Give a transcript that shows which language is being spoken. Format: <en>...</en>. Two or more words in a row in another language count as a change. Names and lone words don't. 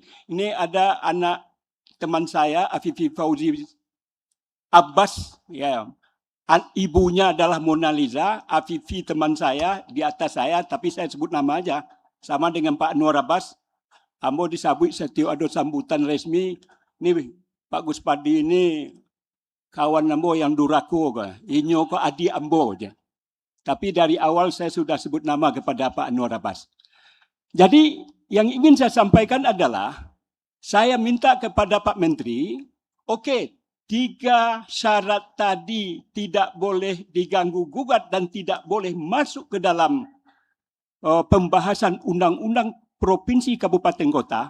<id>Ini ada anak teman saya, Afifi Fauzi Abbas, ya. Ibunya adalah Mona Lisa, Afifi teman saya, di atas saya, tapi saya sebut nama aja. Sama dengan Pak Anwar Abbas, ambo disambut setiap ada sambutan resmi.</id> <min>Ini Pak Gus Padi ini kawan ambo yang duraku, inyo ko adi ambo aja.</min> <id>Tapi dari awal saya sudah sebut nama kepada Pak Anwar Abbas. Jadi yang ingin saya sampaikan adalah, saya minta kepada Pak Menteri, oke, 3 syarat tadi tidak boleh diganggu-gugat dan tidak boleh masuk ke dalam pembahasan undang-undang provinsi kabupaten kota.</id>